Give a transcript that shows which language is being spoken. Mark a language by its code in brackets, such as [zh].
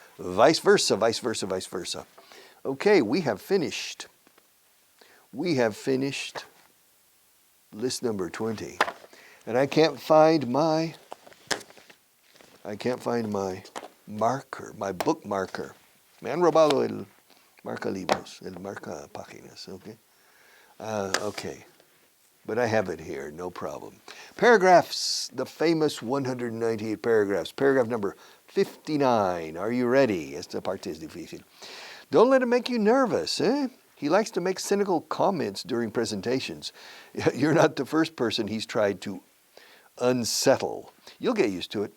[en] Vice versa, vice versa, vice versa. Okay, we have finished. We have finished list number 20. And I can't find my marker, my book marker. [es] Me han robado el marca libros, el marca páginas, okay? [en] Okay. But I have it here, no problem. Paragraphs, the famous 198 paragraphs. Paragraph number 59. Are you ready? [es] Esta parte es difícil. [en] Don't let it make you nervous, eh? He likes to make cynical comments during presentations. You're not the first person he's tried to unsettle. You'll get used to it.